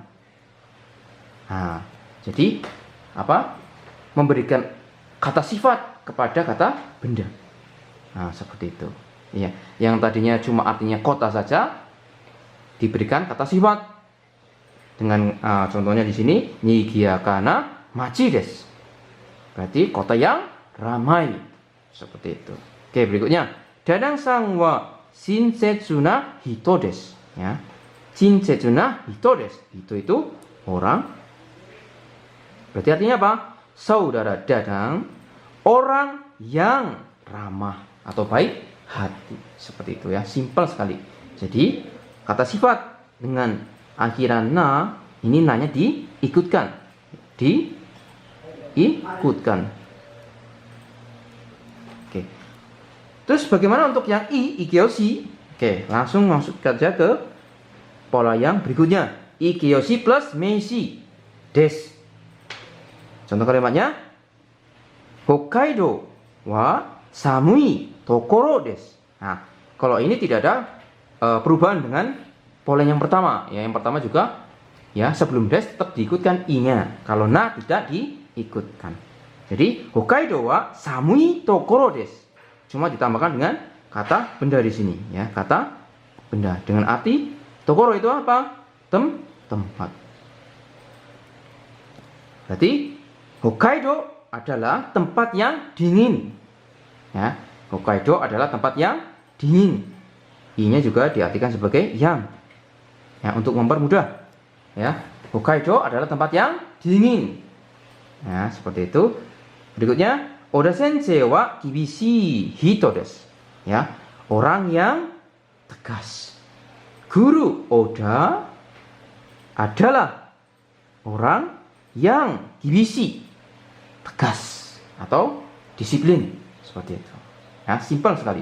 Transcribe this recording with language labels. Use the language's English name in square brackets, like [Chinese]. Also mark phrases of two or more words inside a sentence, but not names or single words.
[Indonesian] Nah, jadi apa? Memberikan kata sifat kepada kata benda. Nah, seperti itu. Ya, yang tadinya cuma artinya kota saja diberikan kata sifat. Dengan contohnya di sini [Japanese] Niigayakana machi desu. [Indonesian] Berarti kota yang ramai. Seperti itu. Oke, berikutnya. [Japanese] Dadang-san wa shinsetsu hito desu. [Indonesian] Ya. [Japanese] Shinsetsu hito desu. [Indonesian] Hito itu orang. Berarti artinya apa? Saudara Dadang, orang yang ramah atau baik hati. Seperti itu ya, simpel sekali. Jadi kata sifat dengan akhiran na ini nanya diikutkan. Diikutkan. Oke. Terus bagaimana untuk yang ikiyoshi? Oke, langsung masuk saja ke pola yang berikutnya. [Japanese] Ikiyoshi plus meishi desu. [Indonesian] Contoh kalimatnya, [Japanese] Hokkaido wa samui tokoro desu. [Indonesian] Nah, kalau ini tidak ada perubahan dengan pola yang pertama. Ya, yang pertama juga ya sebelum des tetap diikutkan i-nya. Kalau na tidak diikutkan. [Japanese] Jadi Hokkaido wa samui tokoro desu. [Indonesian] Cuma ditambahkan dengan kata benda di sini. Ya, kata benda dengan arti tokoro itu apa? Tempat. Berarti Hokkaido adalah tempat yang dingin. Ya, Hokkaido adalah tempat yang dingin. I-nya juga diartikan sebagai yang. Ya, untuk mempermudah. Ya, Hokkaido adalah tempat yang dingin. Ya, seperti itu. Berikutnya, [Japanese] Oda sensei wa kibishii hito desu. [Indonesian] Ya, orang yang tegas. Guru Oda adalah orang yang kibishi, tegas atau disiplin, seperti itu. Ya, simpel sekali.